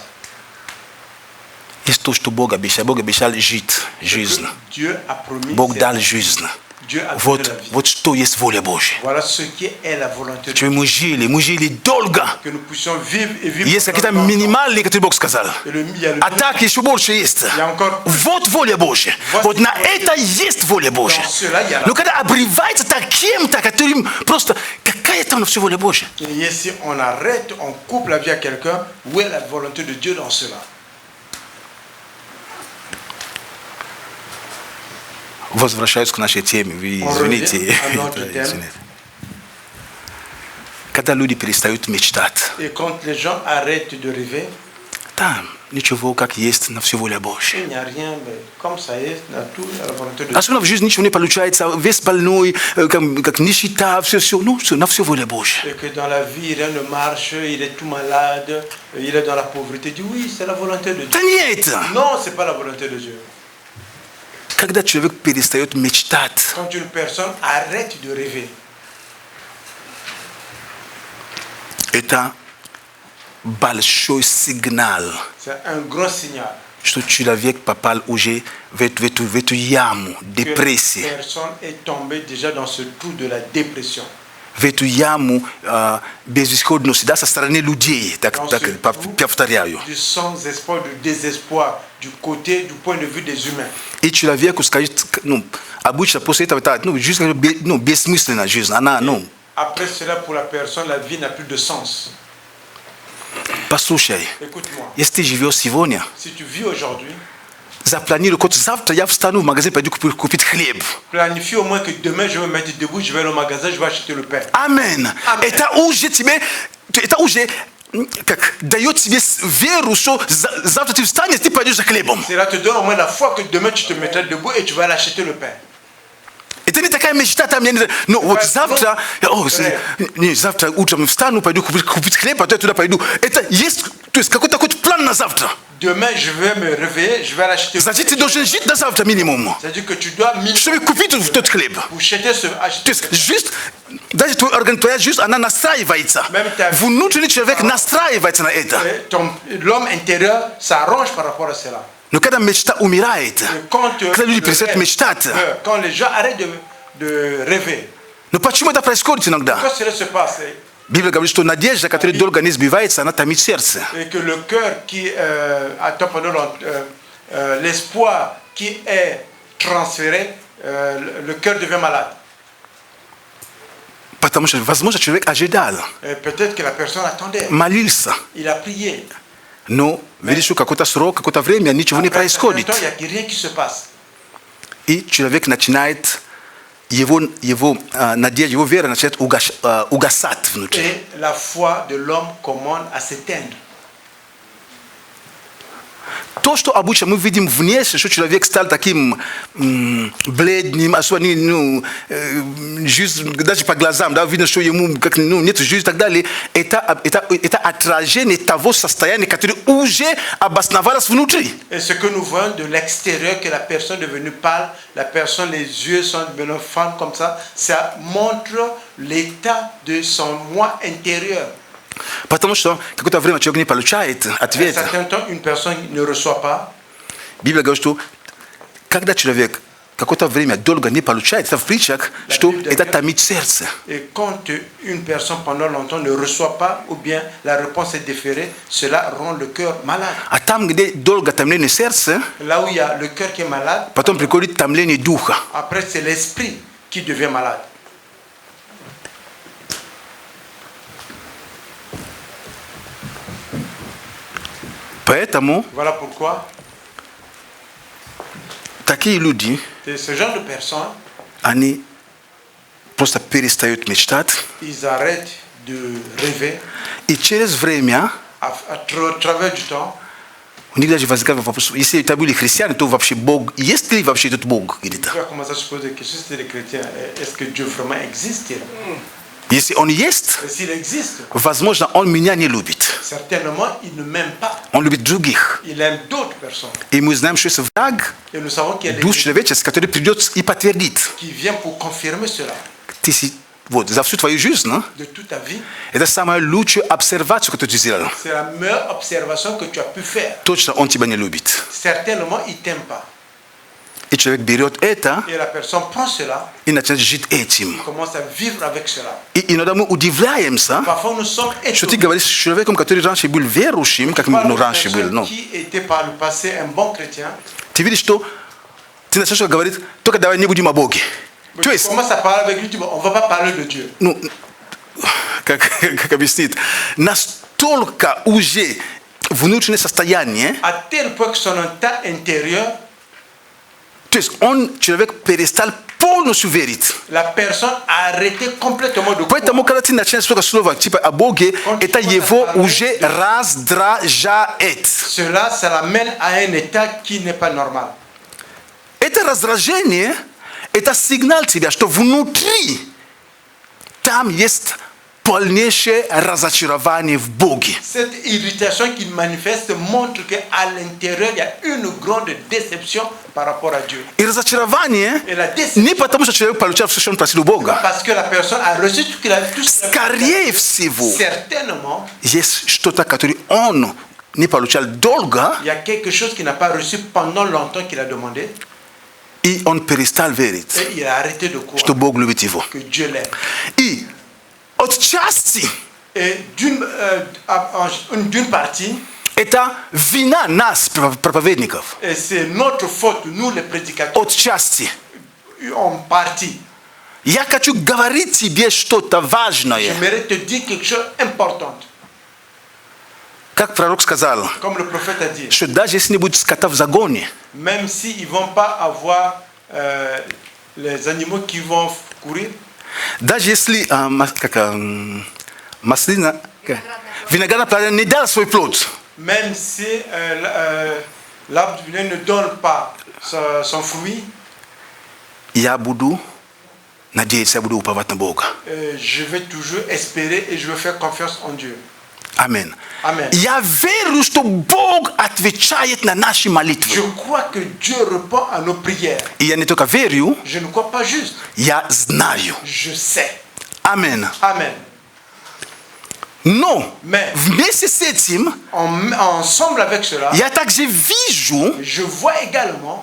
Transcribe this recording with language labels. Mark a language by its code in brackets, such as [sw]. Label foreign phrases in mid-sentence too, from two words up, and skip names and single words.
[ru] Есть то, что Бог обещал жить, жизнь. Бог дал жизнь. Вот что есть воля Божья. [fr] Voilà ce qui est la volonté de Dieu. [ru] Мы жили долго. [fr] Que nous puissions vivre et vivre. [ru] Есть какие-то минимальные, которые Бог сказал. А так еще больше есть. Вот воля Божья. Вот на это есть воля Божья. Но когда обрывается таким-то, которым просто какая там всю воля Божья? [fr] Et si on arrête, on coupe la vie à quelqu'un, où est la volonté de Dieu dans cela? [ru] Возвращаюсь к нашей теме. Вы извините. Когда люди перестают мечтать. [fr] Et quand les gens arrêtent de rêver, [ru] да, ничего как есть на всю волю Божью. [fr] Il n'y a rien, comme ça [ru] есть, на [fr] tout la volonté de Dieu. [ru] Особенно в жизни ничего не получается, весь больной, как нищета, все, ну, на всю волю Божью. [fr] Et que dans la vie, rien ne marche, il est tout malade, il est dans la pauvreté. Dit oui, c'est la volonté de Dieu. [ru] Да нет. [fr] Non, c'est pas la volonté de Dieu. [ru] Когда человек перестает мечтать, [fr] quand une personne arrête de rêver, [ru] это большой сигнал, [fr] c'est un grand signal, [ru] что человек попал уже в эту яму депрессии. [fr] Que la personne est tombée déjà dans ce trou de la dépression. [ru] В эту яму безысходности, да, со стороны людей, так повторяю. [fr] Du sans-espoir, du désespoir, du côté, du point de vue des humains. [ru] И человеку скажет, ну, обычно после этого, ну, жизнь, ну, бессмысленная жизнь, она, ну. [fr] Après cela, pour la personne, la vie n'a plus de sens. [ru] Послушай, если ты живешь сегодня, [fr] si tu vis aujourd'hui, [ru] запланируй, вот завтра я встану в магазин, пойду купить хлеб. [fr] Planifie au moins que demain je vais me mettre debout, je vais aller au magasin, je vais acheter le pain. Amen. [ru] Это уже тебе, это уже как дает тебе веру, что завтра ты встанешь, ты пойдешь за хлебом. [fr] Cela te donne au moins la foi que demain tu te mettras debout et tu vas aller acheter le pain. [ru] Это не такая мечта там, ну вот завтра, не, завтра утром встану, пойду купить хлеб, потом я туда пойду. Это есть, то есть какой-то план на завтра. [fr] Demain, je vais me réveiller, je vais aller acheter. [ru] Значит, ты должен жить до завтра минимум. [fr] C'est-à-dire que tu dois [ru] чтобы купить тот хлеб. То есть жизнь, даже твоя жизнь, она настраивается. Внутренний человек настраивается на это. [fr] L'homme intérieur s'arrange par rapport à cela. [ru] Но когда мечта умирает, когда люди перестают мечтать, [fr] quand les gens arrêtent de rêver. [ru] Но почему это происходит иногда? [fr] Pourquoi cela se passe? [ru] Библия говорит, что надежда, которая долго не сбивается, она томит сердце. [fr] Et que le cœur qui attend pendant l'espoir qui est transféré, le cœur devient malade. [ru] Потому что, возможно, человек ожидал. [fr] Peut-être que la personne attendait. [ru] Молился. [fr] Il a prié. No, vedi shu kakota sro, kakota vremea, nici vune prea iscodit. Il n'y a rien qui se passe. [ru] I человек начинает его надежда, его вера начинает угасать внутри. [fr] Et la foi de l'homme commence à s'éteindre. [ru] То, что обычно мы видим внешне, что человек стал таким бледным, даже по глазам, да, видно, что ему нет жизни и так далее, это отражение того состояния, которое уже обосновалось внутри. [fr] Et ce que nous voyons de l'extérieur, que la personne est devenue pâle, la personne, les yeux sont devenus fans comme ça montre l'état de son moi intérieur. [ru] Потому что какое-то время человек не получает ответа. [fr] À un certain temps, une personne ne reçoit pas. [ru] Библия говорит, что когда человек какое-то время долго не получает, это в притчах, что это томит сердце. [fr] Et quand une personne pendant longtemps ne reçoit pas, ou bien la réponse est déférée, cela rend le cœur malade. [ru] А там, где долго томление сердца, [fr] là où il y a le cœur qui est malade, [ru] потом приходит томление духа. [fr] Après, c'est l'esprit qui devient malade. [ru] Поэтому [fr] voilà pourquoi [ru] такие люди, [fr] ce genre de personnes, [ru] они просто перестают мечтать. [fr] Ils arrêtent de rêver. [ru] И через время, [fr] à travers du temps, [ru] у них даже возникает вопрос: если это были христиане, то вообще Бог, есть ли вообще этот Бог где-то? [fr] Tu vas commencer à se poser des questions si tu es chrétien. Est-ce que Dieu vraiment existe? [ru] Если он есть, [fr] s'il existe, [ru] возможно, он меня не любит. [fr] Certainement, il ne m'aime pas. [ru] Он любит других. [fr] Il aime d'autres personnes. [ru] И мы знаем, что есть враг, [fr] Et nous savons qu'il y a [ru] дух человеческий, который придет и подтвердит. [fr] qui vient pour confirmer cela. [ru] Вот, за всю твою жизнь, [fr] de toute ta vie, [ru] это самая лучшая обсервация, которую ты сделал. [fr] c'est la meilleure observation que tu as pu faire. [ru] Точно он тебя не любит. [fr] Certainement, il t'aime pas. [ru] И человек берет это [fr] Et la personne prend cela, [ru] и начинает жить этим. [fr] commence à vivre avec cela. [ru] И иногда мы удивляемся, [fr] Parfois, nous sommes [ru] что ты [fr] étonnés. [ru] говоришь с человеком, который раньше был верующим, как мы раньше были. Но [fr] Qui était par le passé un bon chrétien. [ru] ты видишь, что ты начинаешь говорить: только давай не будем о Боге. То есть, [fr] Commence à parler avec lui, tu dis, on va pas parler de Dieu. [ru] ну, как объяснить, настолько уже внутреннее состояние, [fr] À tel point que son état intérieur, [ru] то есть человек перестал полностью верить. [fr] la personne a arrêté complètement de croire. [ru] Поэтому, когда ты начинаешь слушать слово типа о Боге, это его уже раздражает. [fr] Cela, ça l'amène à un état qui n'est pas normal. [ru] Это раздражение, это сигнал тебе, что внутри там есть полнейшее разочарование в Боге. [fr] Cette irritation qu'il manifeste montre qu'à l'intérieur, il y a une grande déception par rapport à Dieu. [ru] И разочарование [fr] Et la déception, [ru] не потому, что человек получил все, что он просил у Бога. [fr] parce que la personne a reçu tout ce qu'il a tout ce qu'il a [ru] Скорее всего, [fr] certainement, [ru] есть что-то, которое он не получал долго, [fr] il y a quelque chose qu'il n'a pas reçu pendant longtemps qu'il a demandé. [ru] и он перестал верить, [fr] Et il a arrêté de croire [ru] что Бог любит его. [fr] que Dieu l'aime. [ru] И отчасти [fr] Et d'une partie, [ru] это вина нас, проповедников. [fr] et c'est notre faute, nous les prédicateurs, [ru] Отчасти. [fr] en partie. [ru] Я хочу говорить тебе что-то важное. [fr] J'aimerais te dire quelque chose d'important. [ru] Как пророк сказал, [fr] Comme le prophète a dit, [ru] что даже если не будет скота в загоне, [fr] même s'ils ne vont pas avoir les animaux qui vont courir, [ru] даже если маслина, виноградная плода не дала свой плод, [fr] même si l'arbre du vinaigre ne donne pas son fruit, [ru] я буду надеяться, я буду уповать на Бога. [fr] je vais toujours espérer et je vais faire confiance en Dieu. [ru] Аминь. [fr] Amen. [ru] Я верю, что Бог отвечает на наши [fr] Je [ru] молитвы. [fr] crois que Dieu répond à nos prières. [ru] И я не только верю, [fr] Je ne crois pas juste, [ru] я знаю. [fr] je sais. [ru] Аминь. [fr] Amen. [ru] Но [fr] Mais [ru] вместе с этим [fr] ensemble avec cela, [ru] я также вижу, [fr] je vois également